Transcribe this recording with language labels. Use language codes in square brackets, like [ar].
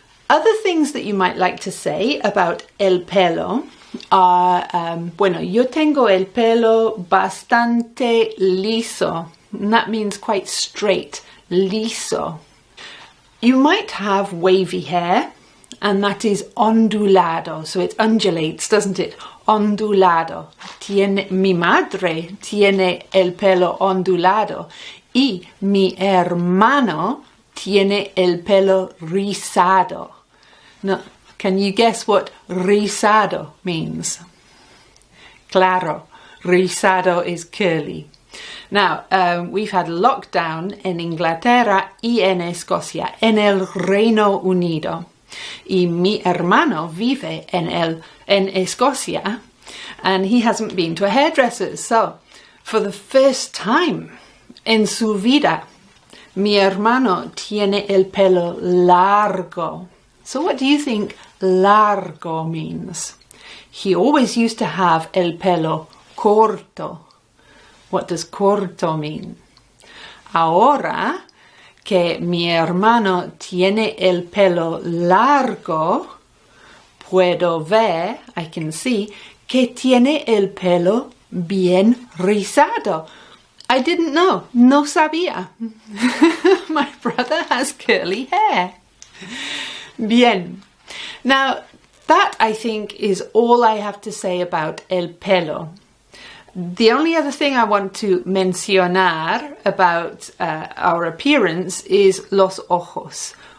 [en] Other things that you might like to say about el pelo are, [es] bueno, yo tengo el pelo bastante liso. [en] And that means quite straight, liso. You might have wavy hair, and that is ondulado. So it undulates, doesn't it? [es] Ondulado. Mi madre tiene el pelo ondulado. Y mi hermano tiene el pelo rizado. [en] Now, can you guess what rizado means? Claro, rizado is curly. Now, we've had lockdown [es] en Inglaterra y en Escocia, en el Reino Unido. Y mi hermano vive en Escocia, [en] and he hasn't been to a hairdresser's. [es] So, [en] for the first time [es] en su vida, mi hermano tiene el pelo largo. [en] So what do you think largo means? He always used to have [es] el pelo corto. [en] What does corto mean? [es] Ahora que mi hermano tiene el pelo largo, puedo ver, [en] I can see, [es] que tiene el pelo bien rizado. [en] I didn't know, [es] no sabía. [en] My brother has curly hair. Bien. Now, that I think is all I have to say about el pelo. The only other thing I want to mencionar about our appearance is [es] los ojos.